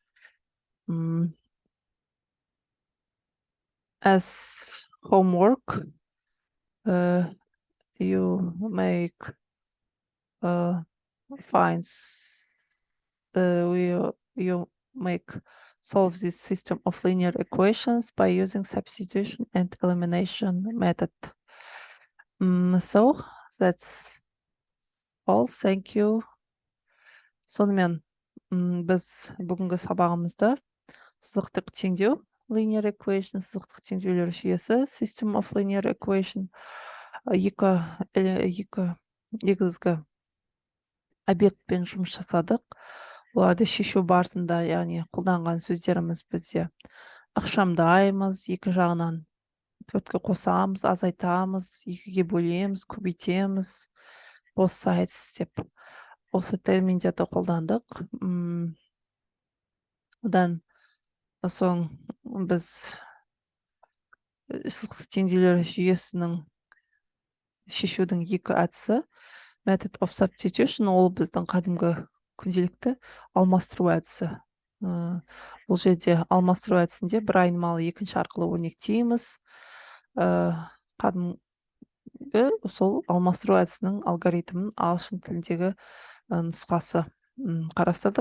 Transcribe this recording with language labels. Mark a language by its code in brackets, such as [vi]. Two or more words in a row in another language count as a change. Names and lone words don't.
[en] As homework, you make you solve this system of linear equations by using substitution and elimination method. So that's all. Thank you. [kk] Сонымен біз бүгінгі сабағымызда сызықтық теңдеу, [en] linear equation, [kk] сызықтық теңдеулер жүйесі, [en] system of linear equation, [kk] екі негізгі объектпен жұмыс жасадық. Оларды шешу барысында, яғни қолданған сөздеріміз бізде ықшамдаймыз, екі жағынан төртке қосамыз, азайтамыз, екіге бөлеміз, көбейтеміз, [en] both sides [kk] деп осы терминдерді қолдандық. Одан соң біз сызықтық теңдеулер жүйесінің шешудің екі әдісі, [en] method of substitution, [kk] ол біздің қадімгі күнделікті алмастыру әдісі. Бұл жерде алмастыру әдісінде бір айнымалы екінші арқылы өрнектейміз. Қадімгі сол алмастыру әдісінің алгоритмін ағылшын тіліндегі нұсқасы қарастырдық.